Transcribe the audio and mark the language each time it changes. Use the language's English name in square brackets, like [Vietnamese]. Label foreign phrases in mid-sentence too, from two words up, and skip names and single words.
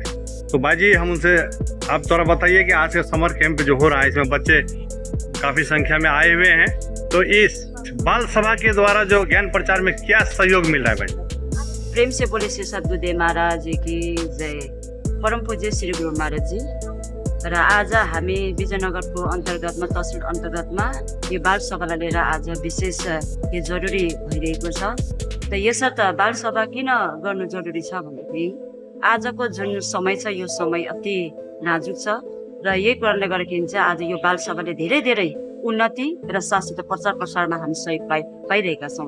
[Hindi] तो बाई जी, हम उनसे आप थोड़ा बताइए कि आज का [English] summer camp [Hindi] जो हो रहा है इसमें बच्चे काफ़ी संख्या में आए हुए हैं, तो इस बाल सभा के द्वारा जो ज्ञान प्रचार में क्या सहयोग मिल रहा है भाई? प्रेम से बोले श्री सद्गुरुदेव महाराज की जय। परम पूज्य श्री गुरु महाराज जी। [Nepali] र आज हामी विजयनगरको अन्तर्गतमा, तहसिल अन्तर्गतमा यो बाल सभालाई लिएर आज विशेष यो जरुरी भइरहेको छ। त यसर्थ बाल सभा किन गर्नु जरुरी छ भनेदेखि आजको जुन समय छ यो समय अति नाजुक छ र यही कारणले गर्दाखेरि चाहिँ आज यो बाल सभाले धेरै उन्नति र साथसाथै प्रचार प्रसारमा हामी सहयोग पाइरहेका छौँ।